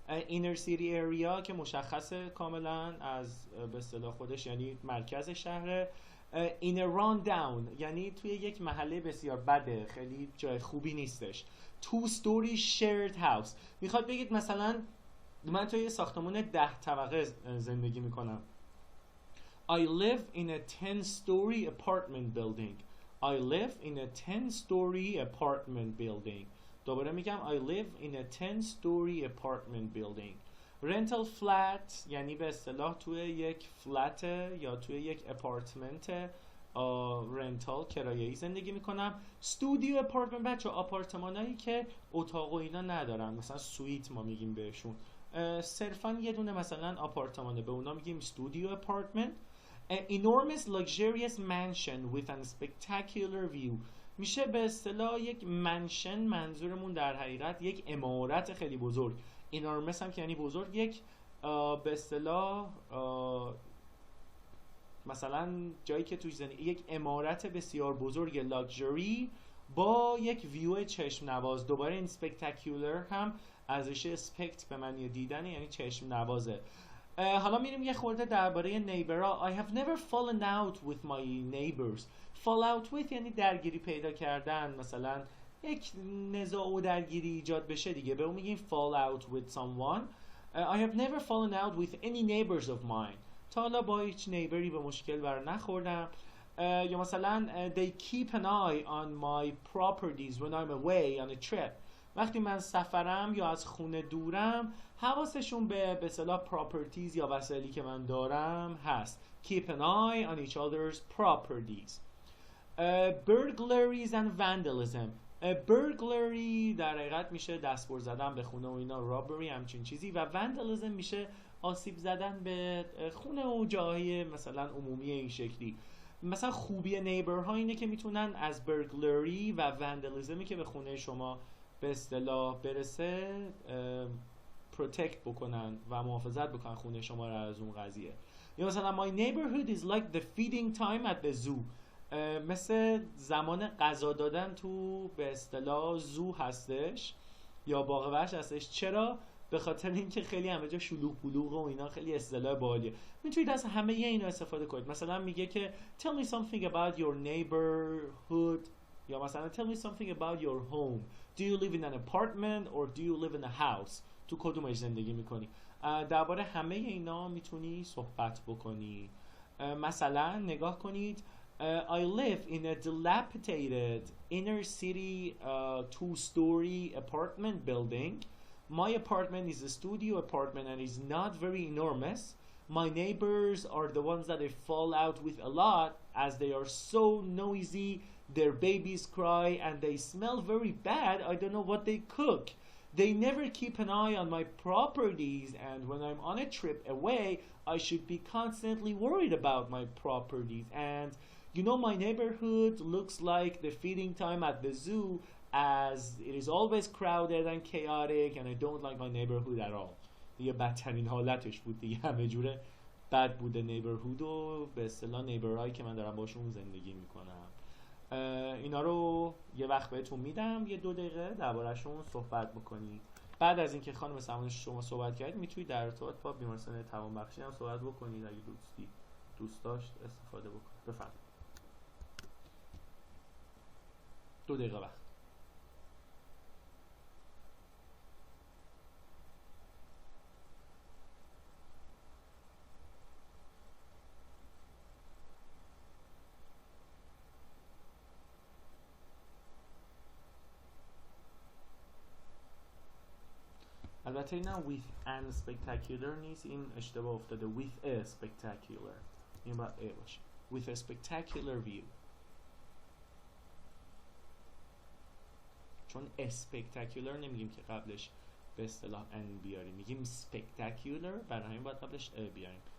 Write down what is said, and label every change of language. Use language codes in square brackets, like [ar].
[en] inner city area [fa] که مشخصه کاملا از به اصطلاح خودش یعنی مرکز شهره. [en] in a run down [fa] یعنی توی یک محله بسیار بده، خیلی جای خوبی نیستش. [en] 2 story shared house [fa] میخواد بگید مثلا من توی یه ساختمون 10 طبقه زندگی میکنم. [en] I live in a 10-story apartment building. I live in a 10-story apartment building. [fa] دوباره میگم [en] I live in a 10-story apartment building. rental flat [fa] یعنی به اصطلاح توی یک فلت یا توی یک اپارتمنت رنتال کرایه‌ای زندگی میکنم. استودیو اپارتمنت بچه آپارتمانایی که اتاق و اینا ندارن، مثلا سویت ما میگیم بهشون، صرفا یه دونه مثلا آپارتمانه، به اونا میگیم استودیو اپارتمنت. [en] enormous luxurious mansion with a spectacular view [fa] میشه به اصطلاح یک منشن، منظورمون در حقیقت یک عمارت خیلی بزرگ. enormous هم که یعنی بزرگ، یک به اصطلاح مثلا جایی که توی زندگی یک عمارت بسیار بزرگ لاکچری با یک ویو چشم نواز. دوباره این spectacular هم ازش اسپکت به معنی دیدن یعنی چشم نوازه. حالا میریم یه خورده درباره نیبرها. [en] I have never fallen out with my neighbors. fall out with [fa] یعنی درگیری پیدا کردن، مثلا یک نزاع و درگیری ایجاد بشه دیگه، به اون میگیم [en] fall out with someone. I have never fallen out with any neighbors of mine. [fa] تا حالا با هیچ نیبری به مشکل بر نخوردم. یا مثلا [en] they keep an eye on my properties when I'm away on a trip. [fa] وقتی من سفرم یا از خونه دورم حواسشون به اصطلاح properties یا وسایلی که من دارم هست. [en] keep an eye on each other's properties. burglaries and vandalism. [fa] burglary در حقیقت میشه دستبرد زدن به خونه و اینا، robbery همچین چیزی، و vandalism میشه آسیب زدن به خونه و جاهای مثلا عمومی این شکلی. مثلا خوبی نیبرها اینه که میتونن از burglary و vandalismi که به خونه شما به اصطلاح برسه پروتکت بکنن و محافظت بکنن خونه شما رو از اون قضیه. یا مثلا [en] my neighborhood is like the feeding time at the zoo. [fa] مثل زمان غذا دادن تو به اصطلاح زو هستش یا باغ وحش هستش. چرا؟ به خاطر اینکه خیلی همه جا شلوغ پلوغ و اینا، خیلی اصطلاح باحالیه. میتونید از همه اینا استفاده کنید. مثلا میگه که [en] tell me something about your neighborhood، [fa] یا مثلا [en] tell me something about your home. Do you live in an apartment or do you live in a house؟ [fa] تو کدومش زندگی میکنی؟ درباره همه اینا میتونی صحبت بکنی. مثلا نگاه کنید [en] I live in a dilapidated inner city 2-story apartment building. My apartment is a studio apartment and is not very enormous. My neighbors are the ones that I fall out with a lot as they are so noisy. Their babies cry and they smell very bad. I don't know what they cook. They never keep an eye on my properties, and when I'm on a trip away, I should be constantly worried about my properties. And you know, my neighborhood looks like the feeding time at the zoo, as it is always crowded and chaotic, and I don't like my neighborhood at all. [fa] دیگه بدترین حالتش بود دیگه، همه جوره بد بوده نیبرهود و به اصطلاح نیبرهایی که من دارم باشون زندگی میکنم. اینا رو یه وقت بهتون میدم، یه 2 دقیقه درباره‌شون صحبت بکنید. بعد از اینکه خانم سمانه شما صحبت کردید میتونید در ارتباط با بیمارستان توانبخشی هم صحبت بکنید اگه دوست داشت استفاده بکنید. بفرمایید. 2 دقیقه وقت. البته اینم [en] with an spectacular [fa] نیست، این اشتباه افتاده. [en] with a spectacular، [fa] این باید [en] a باشه. with a spectacular view، [fa] چون spectacular نمیگیم که قبلش به اصطلاح n بیاریم، میگیم spectacular، برای همین باید قبلش a بیاریم.